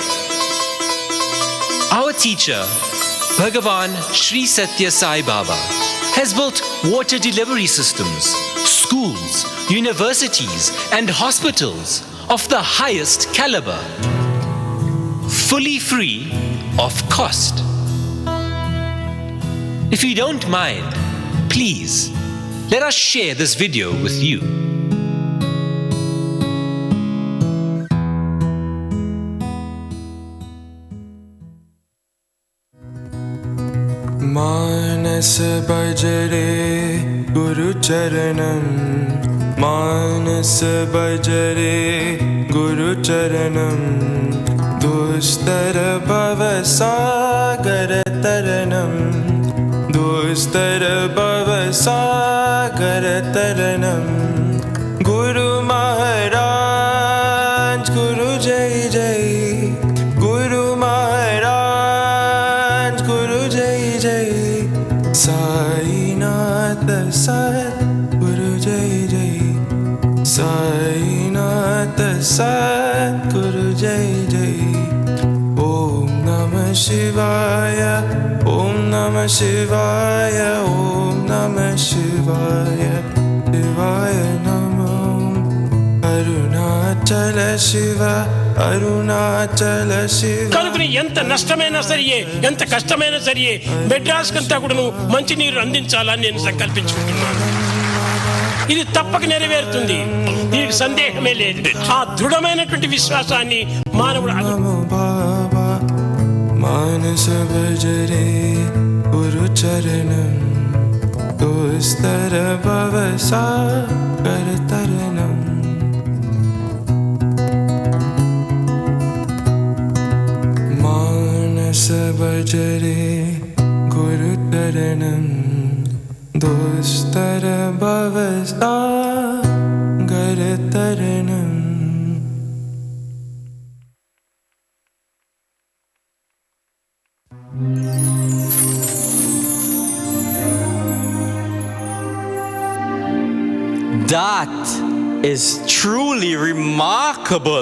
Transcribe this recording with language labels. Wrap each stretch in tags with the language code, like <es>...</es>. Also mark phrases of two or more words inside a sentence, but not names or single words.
<en>Our teacher, Bhagavan Sri Sathya Sai Baba, has built water delivery systems, schools, universities, and hospitals of the highest caliber, fully free of cost. If you don't mind, please let us share this video with you.</en> <sa>मानस बजरे गुरु चरणम मानस बजरे गुरु चरणम दुस्तर भव सागर तरनम दुस्तर भव सागर तरनम गुरु महाराज गुरु जय जय गुरु महाराज गुरु जय जय साईनाथ सद्गुरु जय जय साईनाथ सद्गुरु जय जय ओम नमः शिवाय ओम नमः शिवाय ओम नमः शिवाय शिवाय नमः अरुणाचल शिव అరుణాచల శివ</sa> <te>కనుకని ఎంత నష్టమైనా సరియే ఎంత కష్టమైనా సరియే మెడ్రాస్ కంతా కూడా మంచి నీరు అందించాలని నేను సంకల్పించుకుంటున్నాను. ఇది తప్పక నెరవేరుతుంది, దీనికి సందేహమే లేదు. ఆ దృఢమైనటువంటి విశ్వాసాన్ని మానవుడు</te> <sa>మానస భజరే గురు చరణం దోస్తర భవ సాగర తరణం मानस बजरे गुरु चरणम दोस्तर भव सागर तरणम</sa> <en>That is truly remarkable.</en>